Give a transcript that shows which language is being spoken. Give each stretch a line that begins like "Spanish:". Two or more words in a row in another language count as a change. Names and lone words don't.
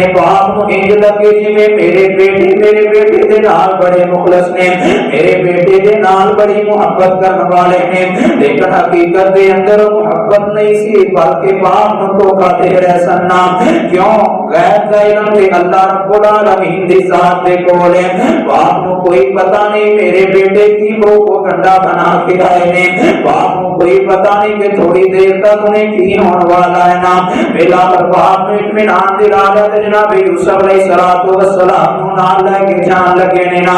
Punjabi: ਬਾਪ ਨੂੰ ਇੰਜ ਲੱਗੇ ਜਿਵੇਂ ਮੇਰੇ ਬੇਟੇ ਦੇ ਨਾਲ ਬੜੇ ਮੁਖ਼ਲਸ ਨੇ, ਮੇਰੇ ਬੇਟੇ ਦੇ ਨਾਲ ਬੜੀ ਮੋਹੱਬਤ ਕਰਨੇ ਵਾਲੇ ਨੇ, ਲੇਕਿਨ ਹਕੀਕਤ ਦੇ ਅੰਦਰ ਮੋਹੱਬਤ ਨਹੀਂ ਸੀ ਬਲਕਿ ਬਾਪ ਨੂੰ ਧੋਖਾ ਦੇ ਰਹੇ ਸਨ ਨਾ। ਕਿਉਂ ਗ਼ੈਰ ਦਾ ਇਲਮ ਤੇ
Arabic: الله رب العالمين
Punjabi: ਦੀ ਜ਼ਾਤ ਦੇ ਕੋਲ ਹੈ, ਬਾਪ ਨੂੰ ਕੋਈ ਪਤਾ ਨਹੀਂ ਮੇਰੇ ਬੇਟੇ ਕੀ ਪ੍ਰੋਪੇਗੇਂਡਾ ਬਣਾ ਕੇ ਆਏ ਨੇ, ਬਾਪ ਨੂੰ ਕੋਈ ਪਤਾ ਨਹੀਂ ਕਿ ਥੋੜ੍ਹੀ ਦੇਰ ਤਕ ਉਨ੍ਹੇਂ ਕੀ ਹੋਣੇ ਵਾਲਾ ਹੈ ਨਾ। ਮੇਰਾ ਬਾਪ ਨੇ ਇਤਮੀਨਾਨ ਦਿਲਾ ਦਿੱਤਾ ਤੇ ਜਨਾਬ ਯੂਸੁਫ਼
Arabic: عليه الصلاة والسلام
Punjabi: ਨੂੰ ਨਾਲ ਲੈਕੇ ਜਾਣ ਲੱਗੇ ਨੇ ਨਾ।